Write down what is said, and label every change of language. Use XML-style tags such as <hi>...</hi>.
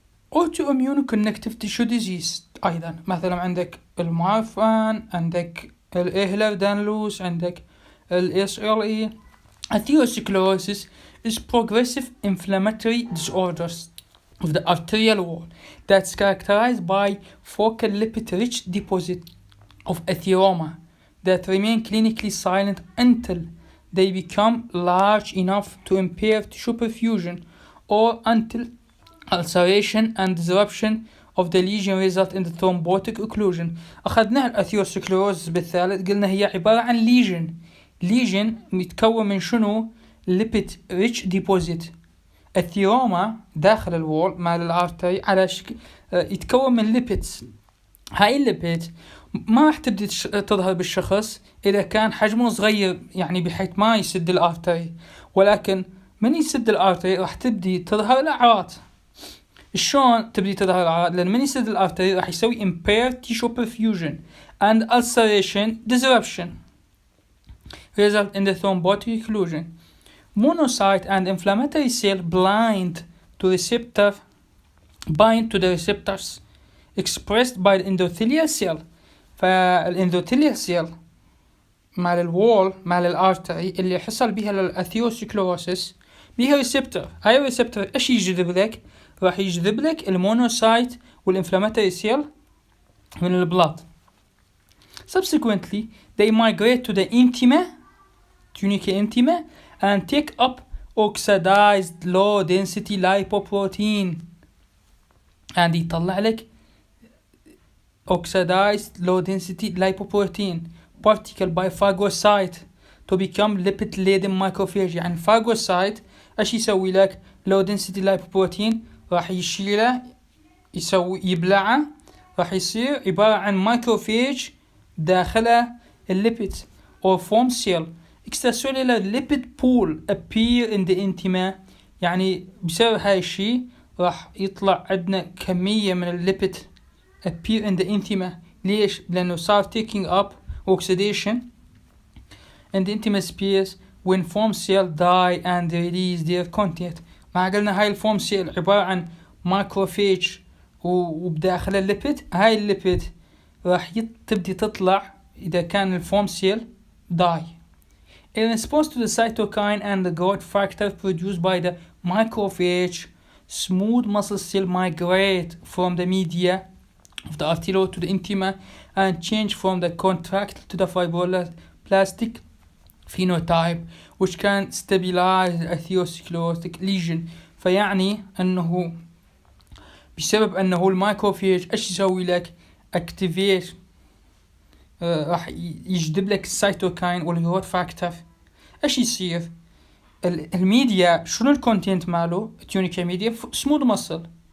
<en>autoimmune connective tissue disease</en> <ar>أيضا، مثلا عندك المارفان، عندك الإهلر-دانلوس، عندك SLE.</ar> <en>Atherosclerosis is progressive inflammatory disorders of the arterial wall that's characterized by focal lipid-rich deposit of atheroma that remain clinically silent until they become large enough to impair tissue perfusion or until ulceration and disruption of the lesion result in the thrombotic occlusion.</en> <ar>أخذنا الأثيروسكليروز بالثالث، قلنا هي عبارة عن lesion متكون من شنو؟</ar> <en>lipid rich deposit.</en> <ar>الثيروما داخل الوول مال الارتري على شكل يتكون من ليبيدز. هاي الليبيد ما راح تبدي تظهر بالشخص إذا كان حجمه صغير، يعني بحيث ما يسد الارتري، ولكن من يسد الارتري راح تبدي تظهر الأعراض. شلون تبدي تظهر الأعراض؟ لأن من يسد الارتري راح يسوي</ar> <en>impaired tissue perfusion and ulceration disruption result in the thrombotic occlusion. Monocyte and inflammatory cell bind to the receptors expressed by the endothelial cell.</en> <ar>فالendothelial cell مال الوول مال الارتري اللي حصل بها الأثيروسكليروسيس بها ريسبتور. هاي الريسبتور ايش يجذب لك؟ راح يجذب لك المونوسايت والانفلاماتوري سيل من البلاد.</ar> <en>Subsequently they migrate to the tunica intima and take up oxidized low density lipoprotein and</en> <ar>يطلع لك</ar> <en>oxidized low density lipoprotein particle by phagocyte to become lipid laden macrophage.</en> <ar>يعني phagocyte ايش يسوي لك؟ low density lipoprotein راح يشيله يبلعه، راح يصير عبارة عن macrophage داخله الليبيد</ar> <en>or foam cell extracellular lipid pool appear in the intima.</en> <ar>يعني بسبب هاي الشيء راح يطلع عندنا كمية من الليبيد</ar> <en>appear in the intima.</en> <ar>ليش؟ لأنه صار</ar> <en>taking up oxidation in the intima space when foam cell die and release their content.</en> <ar>ما قلنا هاي الفوم سيل عبارة عن مايكروفيج وبداخل الليبيد. هاي الليبيد راح تبدي تطلع إذا كان الفوم سيل die.</ar> <en>In response to the cytokine and the growth factor produced by the macrophage, smooth muscle cells migrate from the media of the arteriole to the intima and change from the contractile to the fibroblastic phenotype, which can stabilize the atherosclerotic lesion.</en> <ar>فيعني أنه بسبب أنه المايكروفيج إيش يسوي لك؟ activate راح يجذب لك السيتوكاين والجروث فاكتور. ايش يصير؟ الميديا شنو الكونتنت ماله؟ تيونيكا ميديا سموث ماسل.</ar>